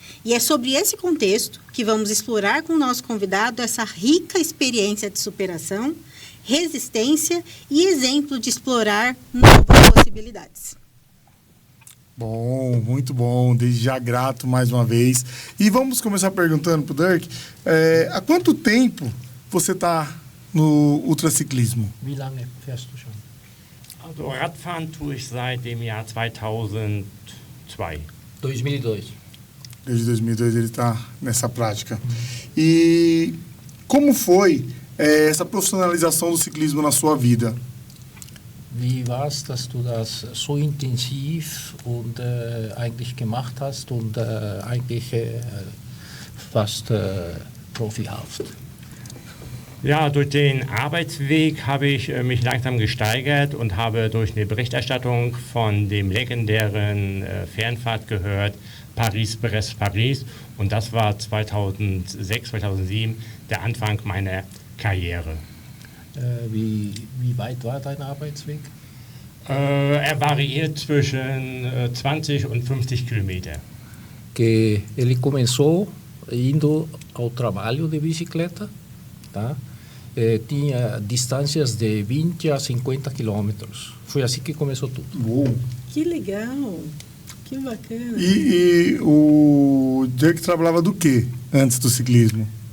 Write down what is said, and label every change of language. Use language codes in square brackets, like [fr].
[pt] E é sobre esse contexto que vamos explorar com o nosso convidado essa rica experiência de superação, resistência e exemplo de explorar novas possibilidades. Bom, muito bom. Desde já grato mais uma vez. E vamos começar perguntando para o Dirk, há quanto tempo você está no ultraciclismo? [de] Wie lange fährst du schon? Also Radfahren tue ich seit dem Jahr 2002. 2002. [pt] Desde 2002 ele está nessa prática. E como foi essa profissionalização do ciclismo na sua vida? [de] Wie war es, dass du das so intensiv und eigentlich gemacht hast und eigentlich fast profihaft? Ja, durch den Arbeitsweg habe ich mich langsam gesteigert und habe durch eine Berichterstattung von dem legendären Fernfahrt gehört, Paris-Brest-Paris. Und das war 2006, 2007 der Anfang meiner Karriere. Wie weit war dein Arbeitsweg? Er variiert zwischen 20 und 50 Kilometer. [pt] Que ele começou indo ao trabalho de bicicleta, tá? Tinha distâncias de 20 a 50 quilômetros. Foi assim que começou tudo. Uou. Que legal! Que bacana! E o Dirk trabalhava do quê antes do ciclismo?